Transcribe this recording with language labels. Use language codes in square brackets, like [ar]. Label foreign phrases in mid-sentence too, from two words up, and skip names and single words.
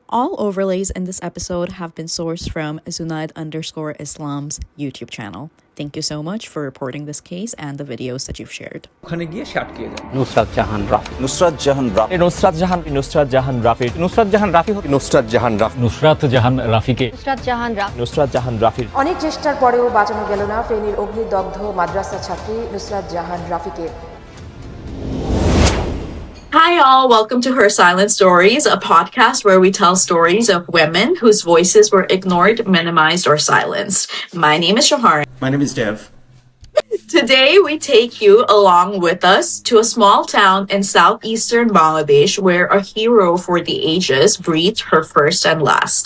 [en] All overlays in this episode have been sourced from Zunaid_Islam's YouTube channel. Thank you so much for reporting this case and the videos that you've shared. Nusrat Jahan Rafi. Nusrat Jahan Rafi. Nusrat Jahan Rafi. Nusrat Jahan Rafi. Nusrat Jahan Rafi. [bn] নুসরাত জাহান রাফিকে [en] Nusrat Jahan Rafi. Nusrat Jahan Rafi. [bn] অনেক চেষ্টার পরেও বাঁচানো গেল না ফেনীর অগ্নিদগ্ধ মাদ্রাসা ছাত্রী নুসরাত জাহান রাফিকে। [en] Hi, all. Welcome to Her Silent Stories, a podcast where we tell stories of women whose voices were ignored, minimized, or silenced. My name is Shaharin. My name is Dev. Today, we take you along with us to a small town in southeastern Bangladesh where a hero for the ages breathed her first and last.